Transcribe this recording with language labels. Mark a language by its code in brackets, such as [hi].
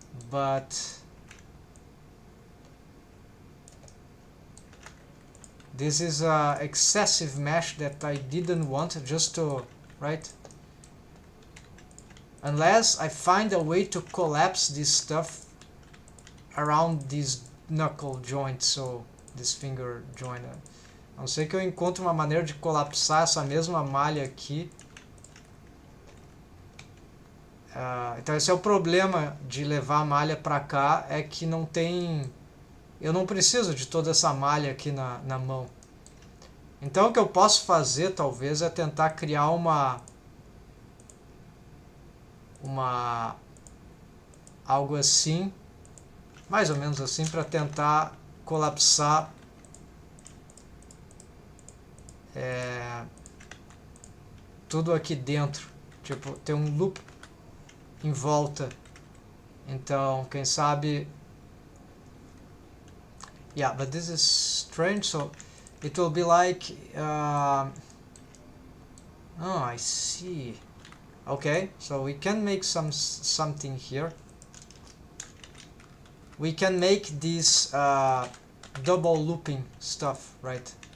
[en] But this is a excessive mesh that I didn't want, just to, right? Unless I find a way to collapse this stuff around this knuckle joint, so this finger joint. [pt] A não ser que eu encontre uma maneira de colapsar essa mesma malha aqui. Então esse é o problema de levar a malha para cá, é que não tem... Eu não preciso de toda essa malha aqui na mão. Então o que eu posso fazer, talvez, é tentar criar uma algo assim, mais ou menos assim, para tentar colapsar tudo aqui dentro, tipo, ter um loop em volta. Então, quem sabe... [en] Yeah, but this is strange, so it will be like... oh, I see. Okay, so we can make something here. We can make this double looping stuff, right?